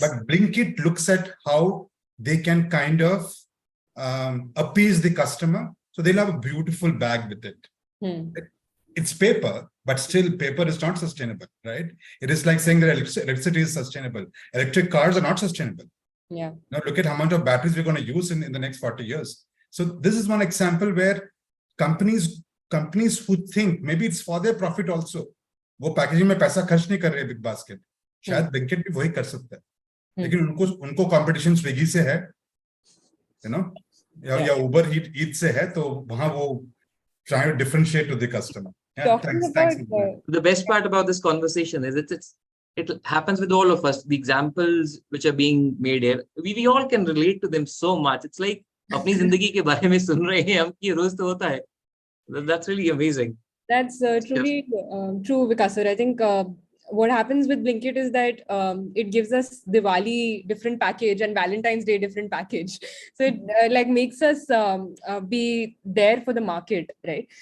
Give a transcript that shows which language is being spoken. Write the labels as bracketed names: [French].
[English] But Blinkit looks at how they can kind of appease the customer. So they'll have a beautiful bag with it. It's paper, but still paper is not sustainable, right? It is like saying that electricity is sustainable. Electric cars are not sustainable. Yeah. Now look at how much of batteries we're going to use in the next 40 years. So this is one example where companies who think maybe it's for their profit also, [Hindi] वो packaging में पैसा खर्च नहीं कर रहे big basket, शायद Blinkit भी वही कर सकता है, लेकिन उनको कंपटीशन स्विगी से है, या उबर ईट से है, तो वहां वो [English] trying to differentiate to the customer. Yeah, thanks. The best part about this conversation is it happens with all of us. The examples which are being made here, we all can relate to them so much. It's like [Hindi] अपनी जिंदगी के बारे में सुन रहे हैं हम, कि रोज तो होता है. [English] That's really amazing. That's truly true, Vikasar. I think what happens with Blinkit is that it gives us Diwali different package and Valentine's Day different package. So it makes us be there for the market, right?